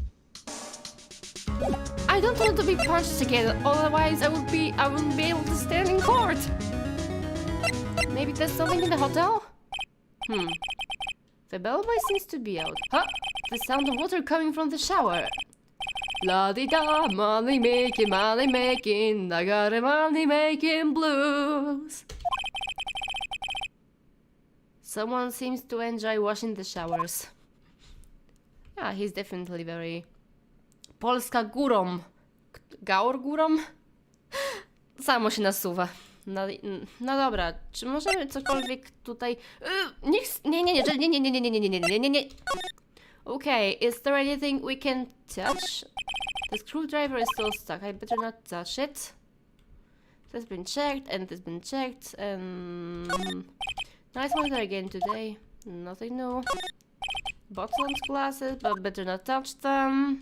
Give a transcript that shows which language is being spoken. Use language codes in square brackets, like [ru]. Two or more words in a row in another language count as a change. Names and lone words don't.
[en] I don't want to be punched again, otherwise I wouldn't be able to stand in court. Maybe there's something in the hotel? The bellboy seems to be out. Huh? The sound of water coming from the shower. La-di-da, money making, I got a money making blues. Someone seems to enjoy washing the showers. Yeah, he's definitely very... [pl] Polska górą. Gaur górą? Samo się nasuwa. No dobra, czy możemy cokolwiek tutaj... Nie. [en] Okay, is there anything we can touch? The screwdriver is still stuck. I better not touch it. This has been checked, and this has been checked, and... Nice weather again today. Nothing new. Bottles, glasses, but better not touch them.